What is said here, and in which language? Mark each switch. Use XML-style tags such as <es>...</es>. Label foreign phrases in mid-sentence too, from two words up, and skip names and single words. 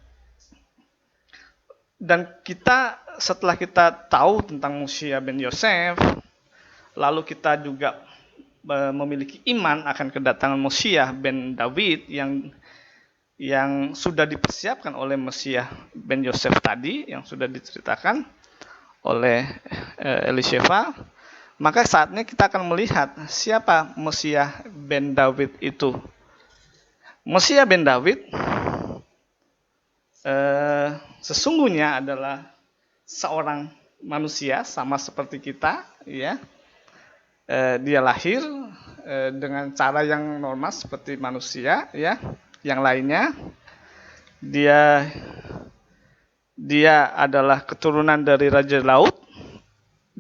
<id>Dan kita setelah kita tahu tentang Moshiach ben Yosef, lalu kita juga memiliki iman akan kedatangan Moshiach ben David yang sudah dipersiapkan oleh Moshiach ben Yosef tadi, yang sudah diceritakan oleh Elisheva. Maka saatnya kita akan melihat siapa Moshiach ben David itu. Moshiach ben David sesungguhnya adalah seorang manusia sama seperti kita, ya. Dia lahir dengan cara yang normal seperti manusia, ya. Yang lainnya, dia adalah keturunan dari Raja Daud.</id>